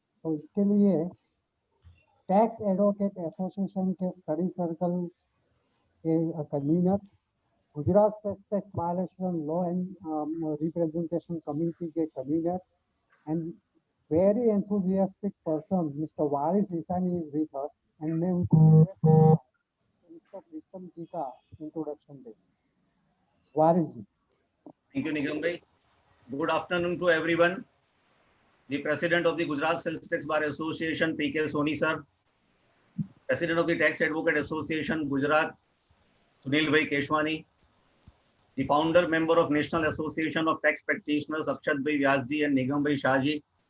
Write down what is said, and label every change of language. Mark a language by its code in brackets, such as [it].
[hi] तो इसके लिए [en] Tax advocate association के study circle के convener, Gujarat state tax violation law and representation committee के convener and very enthusiastic person, Mr. Varis Isani is with us, and [hi] मैं उनको [en] Mr. [hi] Pritam जी का introduction दे। Waris ji. [en] Thank you, Nigam bhai. Good afternoon to everyone. The President of the Gujarat Sales Tax Bar Association, P.K. Soni sir. President of the Tax Advocate Association, Gujarat, Sunil bhai Keshwani. The founder member of National Association of Tax Practitioners, Akshat bhai Vyasji and Nigam bhai Shahji.